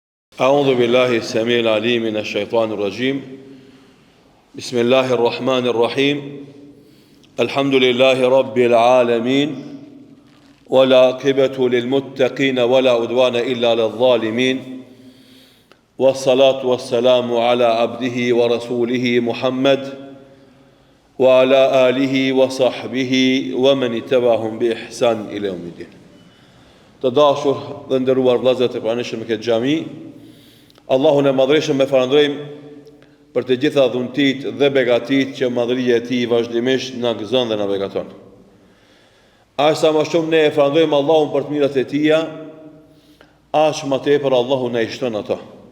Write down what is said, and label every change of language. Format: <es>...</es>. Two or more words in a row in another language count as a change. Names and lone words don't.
<ar>أعوذ بالله السميع العليم من الشيطان الرجيم بسم الله الرحمن الرحيم الحمد لله رب العالمين ولا عاقبة للمتقين ولا عدوان إلا للظالمين والصلاة والسلام على عبده ورسوله محمد وعلى آله وصحبه ومن اتبعهم بإحسان إلى يوم الدين.</ar> <sq>Të dashur dhe nderuar vëllezër të pranishëm në këtë xhami, Allahun e madhreshëm me falënderojmë për të gjitha dhuntit dhe begatit që madhëria e tij vazhdimisht na gëzon dhe na begaton. Aq sa më shumë ne e falënderojmë Allahun për të mirat e tija, aq më tepër Allahu na i shton ato.</sq>